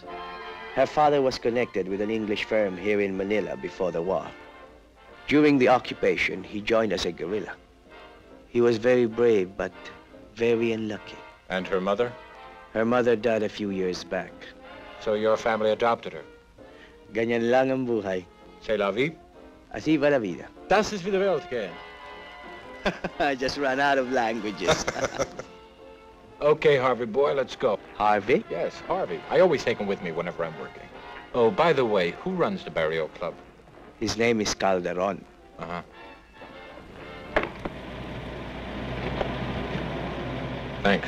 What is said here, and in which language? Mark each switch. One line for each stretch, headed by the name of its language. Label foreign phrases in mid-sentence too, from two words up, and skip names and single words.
English: Her father was connected with an English firm here in Manila before the war. During the occupation, he joined as a guerrilla. He was very brave, but very unlucky. And her mother? Her mother died a few years back. So your family adopted her?
Filipino: Ganyan lang ang buhay.
French: C'est la vie?
Spanish: Así va la vida.
German: Das ist wie die Welt gehen.
English: I just ran out of languages. Okay, Harvey boy, let's go. Harvey? Yes, Harvey. I always take him with me whenever I'm working. Oh, by the way, who runs the Barrio Club? His name is Calderon. Uh-huh. Thanks.